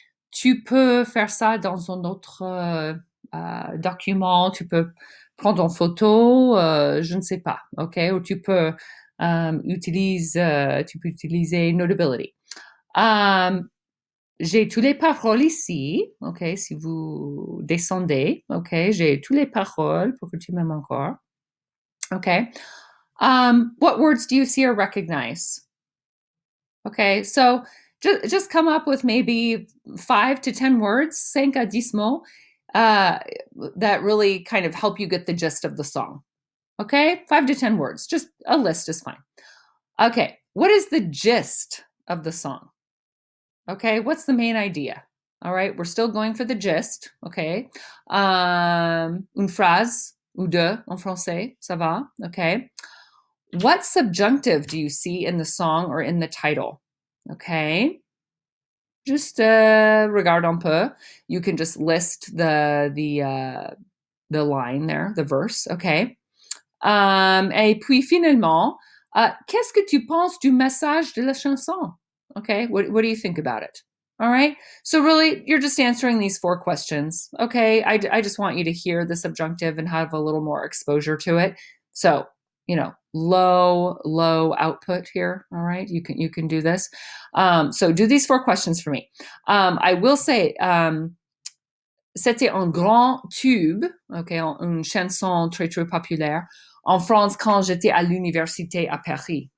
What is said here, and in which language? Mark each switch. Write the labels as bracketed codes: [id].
[fr] Tu peux faire ça dans un autre document, tu peux prendre en photo, je ne sais pas, ok? Ou tu peux utiliser Notability. J'ai toutes les paroles ici, ok? Si vous descendez, ok? J'ai toutes les paroles pour que tu m'aimes encore, ok? [en] What words do you see or recognize? Okay, so just come up with maybe 5 to 10 words, [fr] 5 à 10 mots, [en] uh, that really kind of help you get the gist of the song. Okay, 5 to 10 words, just a list is fine. Okay, what is the gist of the song? Okay, what's the main idea? All right, we're still going for the gist. [fr] Okay, une phrase ou deux en français, ça va. [en] Okay, what subjunctive do you see in the song or in the title? Okay, just [fr] regarde un peu. [en] You can just list the line there, the verse, okay? [fr] Et puis finalement, qu'est-ce que tu penses du message de la chanson? [en] Okay, what do you think about it? All right, so really, you're just answering these 4 questions. Okay, I just want you to hear the subjunctive and have a little more exposure to it. So, low output here. All right, you can do this. So do these 4 questions for me. I will say, [fr] c'était un grand tube, okay, une chanson très très populaire en France quand j'étais à l'université à Paris.